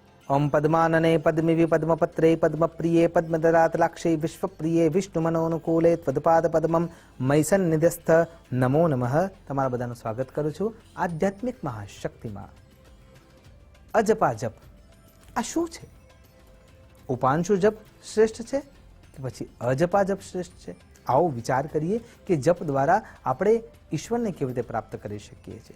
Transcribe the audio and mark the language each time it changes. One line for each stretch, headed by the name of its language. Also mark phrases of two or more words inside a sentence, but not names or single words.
Sanskrit: ओम पद्मानने पद्मिवि पद्मपत्रे पद्मप्रिये पद्मददातलाक्षे विश्वप्रिये विष्णुमनोनुकूले त्वदपाद पद्मम મૈસન નિધસ્થ નમો નમઃ.
Gujarati: તમારા બધાનું સ્વાગત કરું છું આધ્યાત્મિક મહાશક્તિમાં. અજપા જપ આ શું છે? ઉપાંશુ જપ શ્રેષ્ઠ છે કે પછી અજપા જપ શ્રેષ્ઠ છે? આવો વિચાર કરીએ કે જપ દ્વારા આપણે ઈશ્વરને કેવી રીતે પ્રાપ્ત કરી શકીએ છીએ.